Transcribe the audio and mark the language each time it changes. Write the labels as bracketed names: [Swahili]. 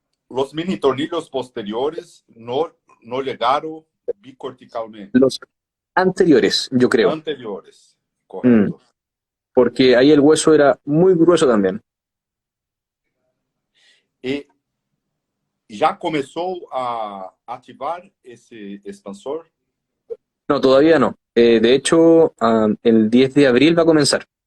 [Spanish] Los mini tornillos posteriores no llegaron bicorticalmente. Los anteriores, yo creo. Anteriores, Mm, correcto. porque ahí el hueso era muy grueso también. [Portuguese] E já começou a ativar esse expansor? [Spanish] No, todavía no. De hecho, el 10 de abril va a comenzar.